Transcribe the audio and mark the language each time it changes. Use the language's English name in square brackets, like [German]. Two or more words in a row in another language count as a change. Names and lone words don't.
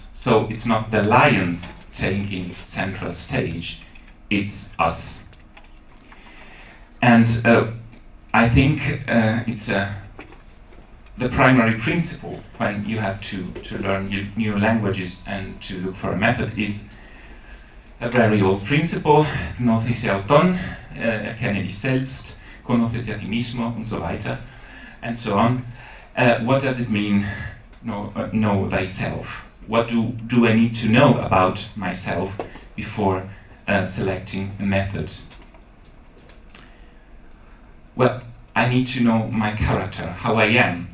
[English] So it's not the lions taking central stage, it's us. And I think it's the primary principle when you have to learn new languages and to look for a method is a very old principle, [Greek] Γνώσις αυτόν, [German] erkenne dich selbst, [Spanish] conoce a ti mismo, [German] und so weiter, [English] and so on. What does it mean, know thyself? What do I need to know about myself before selecting a method? Well, I need to know my character, how I am.